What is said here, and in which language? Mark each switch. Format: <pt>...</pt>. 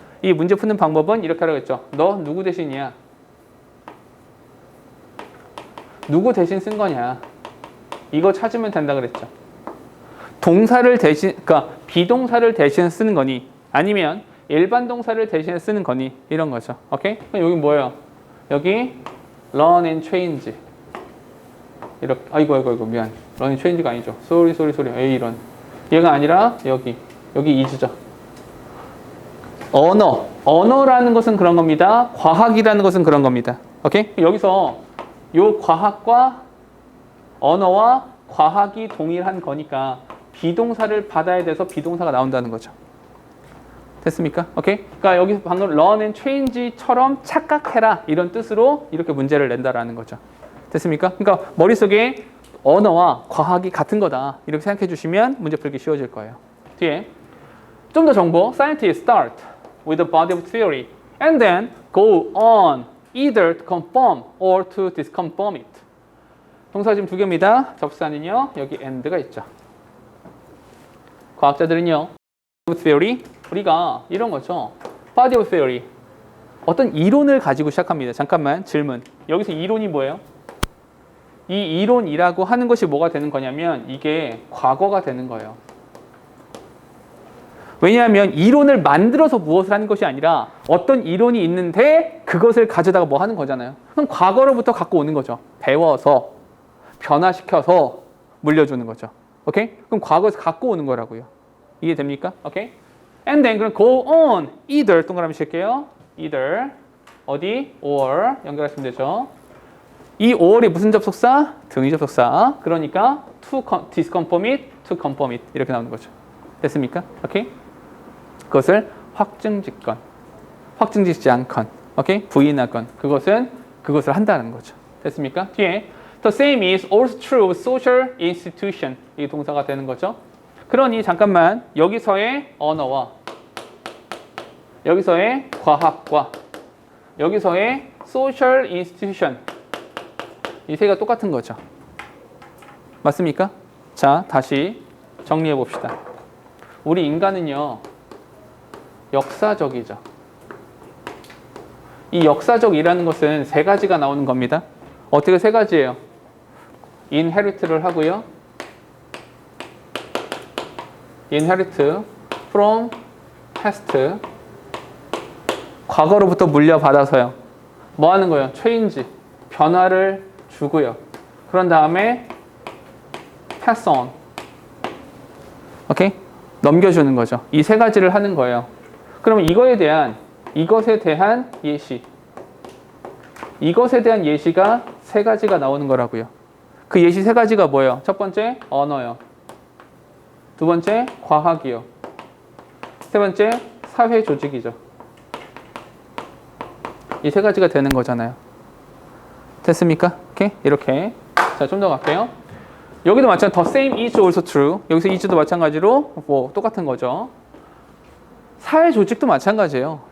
<ko>이 문제 푸는 방법은 이렇게 하라고 했죠. 너 누구 대신이야? 누구 대신 쓴 거냐? 이거 찾으면 된다 그랬죠. 동사를 대신, 그러니까 비동사를 대신 쓰는 거니, 아니면 일반 동사를 대신 쓰는 거니, 이런 거죠. 오케이? 그럼 여기 뭐예요?</ko> <en>여기 run and change.</en> <ko>이렇게, 아이고 미안.</ko> <en>run and change가</en> <ko>아니죠.</ko> <en>sorry.</en> <ko>에이, 이런. 얘가 아니라 여기 is죠. 언어라는 것은 그런 겁니다. 과학이라는 것은 그런 겁니다. 오케이? 여기서 요 과학과 언어와 과학이 동일한 거니까 비동사를 받아야 돼서 비동사가 나온다는 거죠. 됐습니까? 오케이? 그러니까 여기서 방금 run and change처럼 착각해라 이런 뜻으로 이렇게 문제를 낸다라는 거죠. 됐습니까? 그러니까 머릿속에 언어와 과학이 같은 거다 이렇게 생각해 주시면 문제 풀기 쉬워질 거예요. 뒤에 좀 더 정보.</ko> <en>Scientists start with a body of theory and then go on either to confirm or to disconfirm it.</en> <ko>동사 지금 두 개입니다. 접사는요. 여기 and가 있죠. 과학자들은요. theory, 우리가 이런 거죠.</ko> <en>body of theory.</en> <ko>어떤 이론을 가지고 시작합니다. 잠깐만 질문. 여기서 이론이 뭐예요? 이 이론이라고 하는 것이 뭐가 되는 거냐면 이게 과거가 되는 거예요. 왜냐하면 이론을 만들어서 무엇을 하는 것이 아니라 어떤 이론이 있는데 그것을 가져다가 뭐 하는 거잖아요. 그럼 과거로부터 갖고 오는 거죠. 배워서 변화시켜서 물려주는 거죠. 오케이? 그럼 과거에서 갖고 오는 거라고요. 이해됩니까? 오케이?</ko> <en>And then</en> <ko>그럼</ko> <en>go on either</en> <ko>동그라미 칠게요. either 어디? or 연결하시면 되죠. 이 or이 무슨 접속사? 등위 접속사. 그러니까</ko> <en>to disconfirm it, to confirm it</en> <ko>이렇게 나오는 거죠. 됐습니까? 오케이? 그것을 확증짓건, 확증짓지 않건, 오케이? 부인하건 그것을 한다는 거죠. 됐습니까? 뒤에</ko> <en>the same is also true of social institution</en> <ko>이 동사가 되는 거죠. 그러니 잠깐만 여기서의 언어와 여기서의 과학과 여기서의 social institution 이 세 개가 똑같은 거죠. 맞습니까? 자, 다시 정리해 봅시다. 우리 인간은요, 역사적이죠. 이 역사적이라는 것은 세 가지가 나오는 겁니다. 어떻게 세 가지예요? inherit를 하고요.</ko> <en>inherit from past</en> <ko>과거로부터 물려받아서요. 뭐 하는 거예요? change 변화를 주고요. 그런 다음에 pass on 오케이? 넘겨주는 거죠. 이 세 가지를 하는 거예요. 그러면 이것에 대한 예시 이것에 대한 예시가 세 가지가 나오는 거라고요. 그 예시 세 가지가 뭐예요? 첫 번째 언어요. 두 번째 과학이요. 세 번째 사회 조직이죠. 이 세 가지가 되는 거잖아요. 됐습니까? 오케이? 이렇게. 자, 좀 더 갈게요. 여기도 마찬가지로</ko> <en>the same is also true.</en> <ko>여기서 is도 마찬가지로 뭐 똑같은 거죠. 사회 조직도 마찬가지예요.</ko>